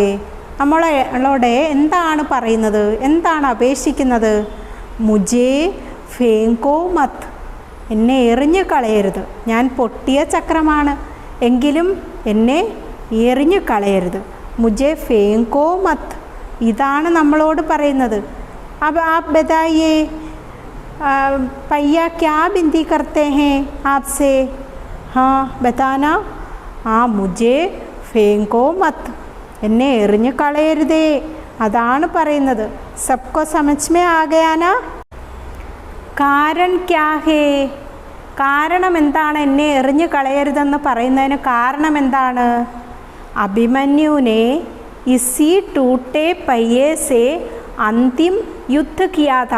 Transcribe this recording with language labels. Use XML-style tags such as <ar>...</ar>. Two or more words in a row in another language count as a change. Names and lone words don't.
<ml>നമ്മളോട് എന്താണ് പറയുന്നത്? എന്താണ് അപേക്ഷിക്കുന്നത്?</ml> <hi>मुझे फेंको मत,</hi> <ml>എന്നെ എറിഞ്ഞു കളയരുത്. ഞാൻ പൊട്ടിയ ചക്രമാണ്, എങ്കിലും എന്നെ എറിഞ്ഞു കളയരുത്.</ml> <hi>मुझे फेंको मत,</hi> <ml>ഇതാണ് നമ്മളോട് പറയുന്നത്.</ml> <hi>अब आप बताइए पहिया क्या विनती करते हैं आपसे? हाँ बताना. मुझे फेंको मत,</hi> <ml>എന്നെ എറിഞ്ഞു കളയരുതേ, അതാണ് പറയുന്നത്.</ml> <hi>सबको समझ में आ गया ना? कारण क्या है?</hi> <ml>കാരണം എന്താണ് എന്നെ എറിഞ്ഞു കളയരുതെന്ന് പറയുന്നതിന് കാരണം എന്താണ്?</ml> <hi>अभिमन्यु ने इसी टूटे पहिये से अंतिम युद्ध किया था.</hi>